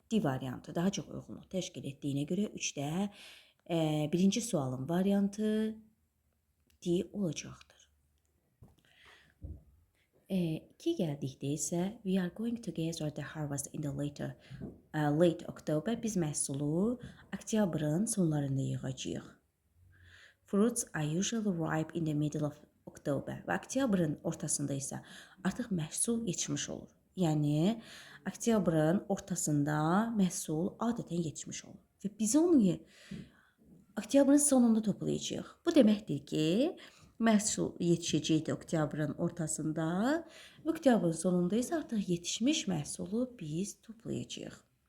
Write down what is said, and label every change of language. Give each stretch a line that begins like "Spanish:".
Azerbaijani: D variantı daha çox uyğunluq təşkil etdiyinə görə 3-də birinci sualın variantı D olacaqdır. 2 gəldikdə isə
English: we are going to gather the harvest in the late October.
Azerbaijani: Biz məhsulu oktyabrın sonlarında yığacağıq.
English: Fruits are usually ripe in the middle of October.
Azerbaijani: Və oktyabrın ortasında isə artıq məhsul yetişmiş olur. Yəni, oktyabrın ortasında məhsul adətən yetişmiş olur. Və biz onu oktyabrın sonunda toplayacağıq. Bu deməkdir ki, məhsul yetişəcəkdir oktyabrın ortasında və oktyabrın sonunda isə artıq yetişmiş məhsulu biz toplayacağıq.